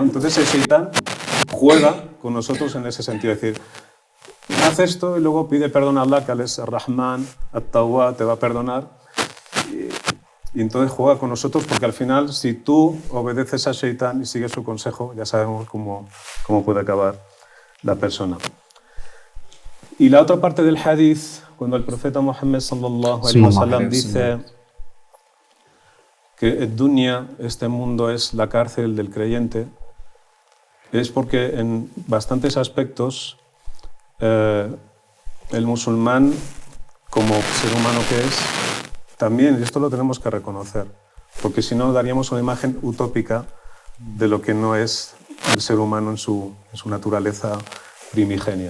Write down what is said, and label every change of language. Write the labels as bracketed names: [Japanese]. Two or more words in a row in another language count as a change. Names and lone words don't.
[Spanish] Entonces el Shaitán juega con nosotros en ese sentido, es decir, haz esto y luego pide perdón a Allah, que Él es Rahman, At-Tawwab, te va a perdonar. Y entonces juega con nosotros porque al final, si tú obedeces a Shaitán y sigues su consejo, ya sabemos cómo puede acabar la persona. Y la otra parte del hadith, cuando el profeta Muhammad [Arabic] صلى الله عليه وسلم [Spanish] dice que el dunya, este mundo, es la cárcel del creyente, es porque en bastantes aspectos el musulmán, como ser humano que es, también, y esto lo tenemos que reconocer, porque si no daríamos una imagen utópica de lo que no es el ser humano en su naturaleza primigenia.